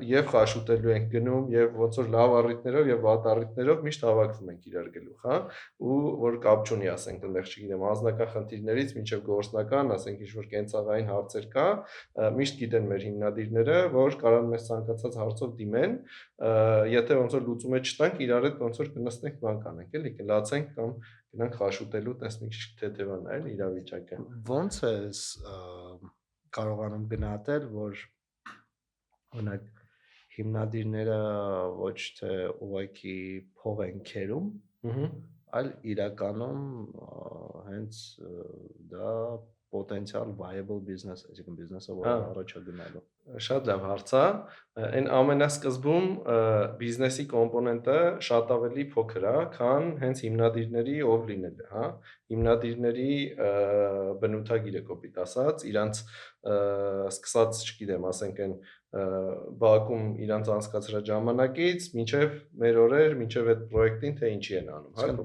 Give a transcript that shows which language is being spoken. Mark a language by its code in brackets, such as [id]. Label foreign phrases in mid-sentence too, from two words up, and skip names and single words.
[hy] Եվ խաշուտելու ենք գնում եւ ոնց որ լավ առիթներով եւ վատ առիթներով միշտ հավաքվում ենք իրար գլուխ, հա, ու որ կապ չունի, ասենք, այնտեղ չգիտեմ, անձնական խնդիրներից մինչեւ գործնական, ասենք, ինչ որ կենցաղային հարցեր կա, միշտ գիտեն մեր հիմնադիրները, որ կարան մեզ ցանկացած հարցով դիմեն, եթե ոնց որ լուծումը չտանք, իրար հետ ոնց որ կնստենք բան կանենք, էլի կլացենք կամ գնանք խաշուտելու, տես մի քիչ թեթևանա էլ իրավիճակը։ Ոնց է կարողանում գնահատել, որ օրինակ հիմնադիրները ոչ թե ուղղակի փող են քերում, այլ իրականում հենց դա [en] potential viable business, [hy] այսինքն բիզնեսը որը առաջ է գնալու։ Շատ լավ հարց է։ Այն ամենասկզբում բիզնեսի կոմպոնենտը շատ ավելի փոքր է, քան հենց հիմնադիրների ով լինելը, հա։ Հիմնադիրների բնութագիրը կոպիտ ասած, իրանց սկսած, չգիտեմ, ասենք այն բակում իրանց անցկացրած ժամանակից մինչև մեր օրեր, մինչև այդ պրոյեկտին թե ինչի են անում, հա,